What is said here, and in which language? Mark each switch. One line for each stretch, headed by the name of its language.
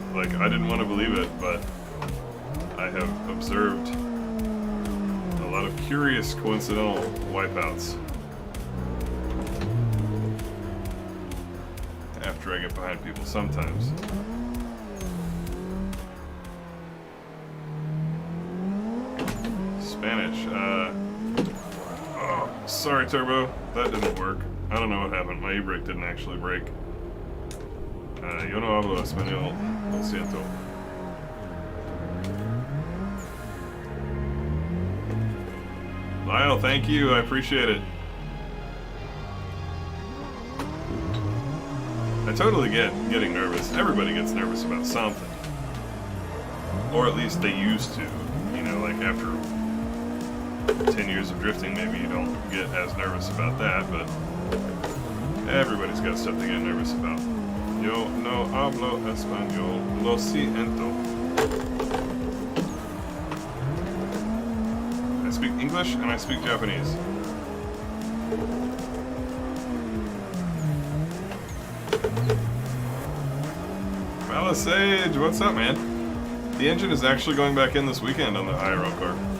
English: Like, I didn't want to believe it, but I have observed a lot of curious coincidental wipeouts after I get behind people sometimes. Spanish, oh, sorry Turbo, that didn't work. I don't know what happened, my e-brake didn't actually break.
Spanish: Yo no hablo español, lo siento.
English: Lyle, thank you, I appreciate it. I totally get getting nervous. Everybody gets nervous about something. Or at least they used to. You know, like after 10 years of drifting, maybe you don't get as nervous about that, but everybody's got stuff to get nervous about.
Spanish: Yo no hablo español, lo siento.
English: I speak English and I speak Japanese. Palisade, what's up, man? The engine is actually going back in this weekend on the IRL car.